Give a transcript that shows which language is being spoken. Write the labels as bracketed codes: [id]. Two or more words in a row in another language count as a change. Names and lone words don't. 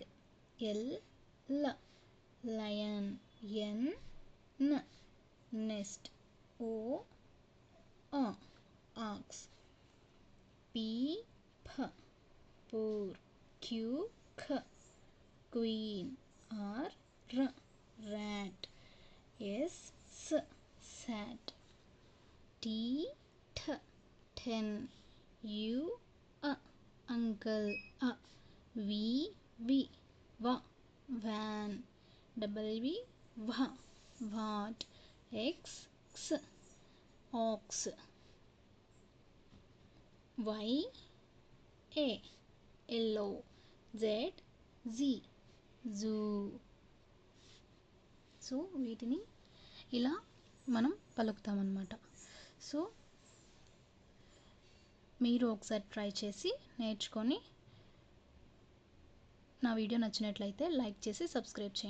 [en] L. L. Lion. N. N. Nest. O. Ox. P. P. Poor. Q. Q. Queen. R. R. Rat. S. S. Sat. T. T. Ten. U. Uncle. V. V. Va. Van. W. Va. What. X. X. Ox. Y. A. Yellow. Z. Z. Zoo. [te] సో వీటిని ఇలా మనం పలుకుతామన్నమాట. సో మీరు ఒకసారి ట్రై చేసి నేర్చుకొని నా వీడియో నచ్చినట్లయితే లైక్ చేసి సబ్స్క్రైబ్ చేయండి.